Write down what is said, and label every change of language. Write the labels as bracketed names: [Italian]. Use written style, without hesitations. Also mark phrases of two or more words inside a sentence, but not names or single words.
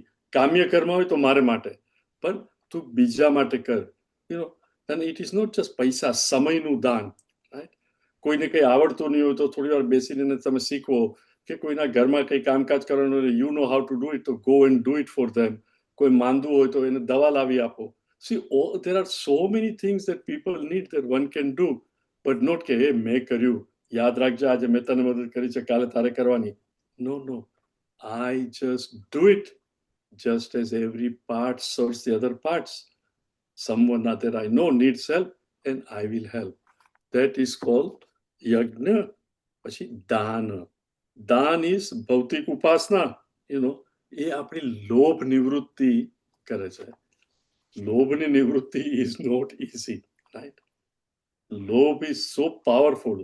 [Gujarati] કામ્ય કર્મ હોય તો મારે માટે, પણ તું બીજા માટે કર. [English] અને it is not just [Gujarati] પૈસા, સમયનું દાન, [English] રાઈટ? [Gujarati] કોઈને કંઈ આવડતું નહીં હોય તો થોડી વાર બેસીને તમે શીખવો, કે કોઈના ઘરમાં કંઈ કામકાજ કરવાનું, [English] you know how to do it, [Gujarati] તો [English] go and do it for them. [Gujarati] કોઈ માંદું હોય તો એને દવા લાવી આપો. સી [English] there are so many things that people need that one can do, but not [Gujarati] કે હે મેં કર્યું, યાદ રાખજે આજે મેં તને મદદ કરી છે, કાલે તારે કરવાની. [English] No, I just do it, just as every part serves the other parts. Someone that I know needs help and I will help. That is called [Gujarati] યજ્ઞ. પછી દાન. દાન ઇઝ ભૌતિક ઉપાસના. એ આપણી લોભ નિવૃત્તિ કરે છે. લોભની નિવૃત્તિ [English] is not easy, right? લોભ is so powerful.